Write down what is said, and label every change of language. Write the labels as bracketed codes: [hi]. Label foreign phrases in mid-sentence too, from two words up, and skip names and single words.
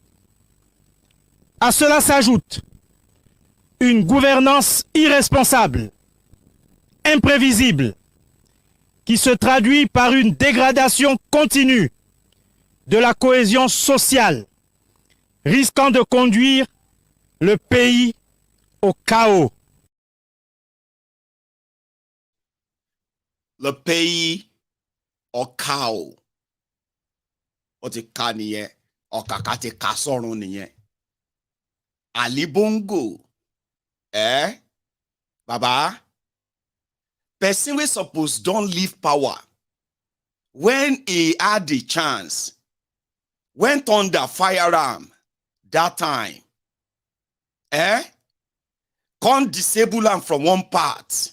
[fr] À cela s'ajoute une gouvernance irresponsable, imprévisible, qui se traduit par une dégradation continue de la cohésion sociale, risquant de conduire le pays au chaos. Le pays au chaos. [yo] O ti ka nìyẹn, ọ̀kàkà ti ka sọ́run nìyẹn. [fr] Ali Bongo, [pcm] Baba, person wey suppose don leave power when he had the chance, when thunder fire am that time, can't disable am from one part.